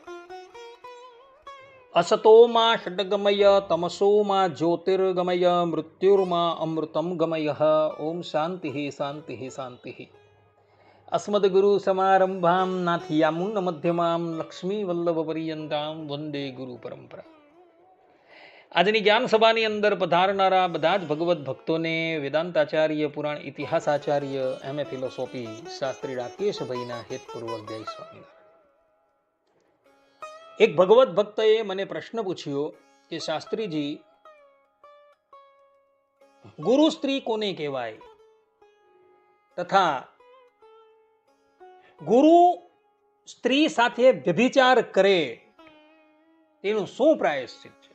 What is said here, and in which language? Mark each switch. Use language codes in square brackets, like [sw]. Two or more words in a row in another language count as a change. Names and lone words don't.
[sa] असतो मा षड्गमय तमसो मा ज्योतिर्गमय मृत्युर्मा अमृतं गमयः। ओम शांति शांति शांति। अस्मद्गुरुसमारम्भां नाथयामुन्नमध्यमां लक्ष्मीवल्लभपर्यन्तां वन्दे गुरुपरम्परा। [gu] આજની જ્ઞાન સભાની અંદર પધારનારા બધા જ ભગવત ભક્તોને વેદાંતાચાર્ય, પુરાણ ઇતિહાસાચાર્ય, એમએ ફિલોસોફી શાસ્ત્રી રાકેશભાઈના હેતપૂર્વક જય સ્વામિનારાયણ। એક ભગવત ભક્તએ મને પ્રશ્ન પૂછ્યો કે શાસ્ત્રીજી, ગુરુ સ્ત્રી કોને કહેવાય તથા ગુરુ સ્ત્રી સાથે વ્યભિચાર કરે તેનું શું પ્રાયશ્ચિત છે?